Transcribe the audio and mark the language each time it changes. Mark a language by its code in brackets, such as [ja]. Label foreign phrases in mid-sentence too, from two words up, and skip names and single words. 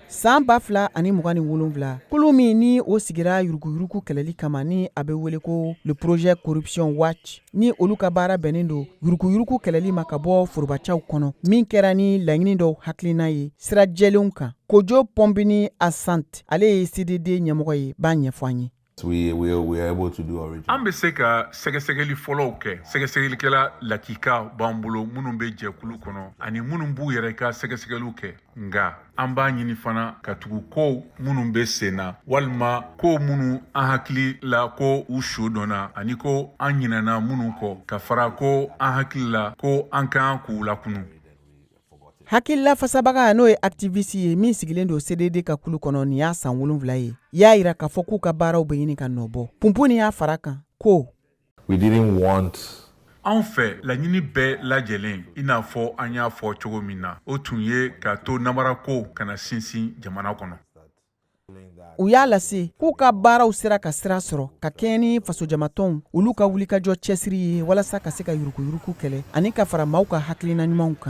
[bm] San 2027 kulu min ni o sigira yuruguyurugu kɛlɛli kama ni a bɛ wele ko [fr] le projet [bm] Corruption Watch ni olu ka baara bɛnnen don yuruguyurugu kɛlɛli ma ka bɔ forobacaw kɔnɔ min kɛra ni laɲini dɔw hakilina ye sira jɛlenw kan. Kojo Pombini Asante ale ye CDD ɲɛmɔgɔ ye b'a ɲɛfɔ an ye. [en] We are able to do already. [bm] An bɛ se ka sɛgɛsɛgɛli fɔlɔw kɛ. Sɛgɛsɛgɛlikɛla lakika b'an bolo minnu bɛ jɛkulu kɔnɔ ani minnu b'u yɛrɛ ka sɛgɛsɛgɛliw kɛ. Nga an b'a ɲini fana ka tugu kow minnu bɛ sen na walima ko minnu an hakili la ko u su dɔnna ani ko an ɲinɛna minnu kɔ ka fara ko an hakili la ko an kan k'u lakunu. Hakilila fasabaga n'o ye activiste ye min sigilen don CDD ka kulu kɔnɔ nin y'a san 7 ye. Y'a yira k'a fɔ k'u ka baaraw bɛ ɲini ka nɔbɔ. Pumpuni y'a fara kan ko [en] We didn't want [bm] An fɛ laɲini bɛɛ lajɛlen i n'a fɔ an y'a fɔ cogo min na o tun ye ka to namara ko kana sinsin jamana kɔnɔ. U y'a lase k'u ka baaraw sera ka sira sɔrɔ ka kɛɲɛ ni fasojamatɔnw olu ka wulikajɔ cɛsiri ye walasa ka se ka yuruguyurugu kɛlɛ ani ka fara maaw ka hakilina ɲumanw kan.